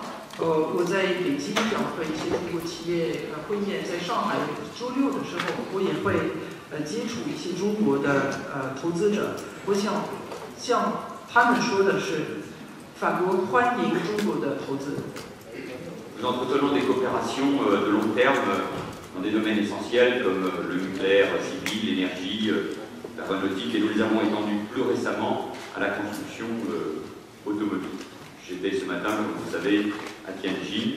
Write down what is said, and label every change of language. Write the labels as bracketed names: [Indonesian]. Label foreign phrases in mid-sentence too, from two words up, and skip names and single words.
[Chinese] 我在北京想和一些中国企业会面，在上海周六的时候，我也会接触一些中国的投资者。我想向他们说的是，法国欢迎中国的投资。 [French] Nous entretenons des coopérations de long terme dans des domaines essentiels comme le nucléaire civil, l'énergie, l'aéronautique, et nous les avons étendus plus récemment à la construction automobile. J'étais ce matin, comme vous le savez, à Tianjin.